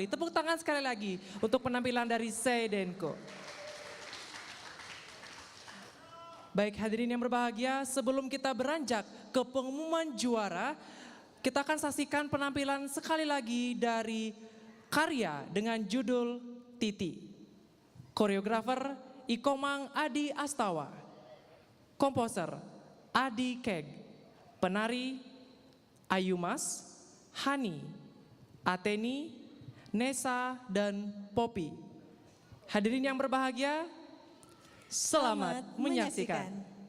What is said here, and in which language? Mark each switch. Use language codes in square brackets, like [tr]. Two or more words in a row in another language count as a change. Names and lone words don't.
[id] Tepuk tangan sekali lagi untuk penampilan dari Saidenko. Baik hadirin yang berbahagia, sebelum kita beranjak ke pengumuman juara, kita akan saksikan penampilan sekali lagi dari karya dengan judul Titi. Koreografer Ikomang Adi Astawa, komposer Adi Keg, penari Ayumas, Hani, Ateni, Nesa, dan Poppy. Hadirin yang berbahagia, selamat menyaksikan.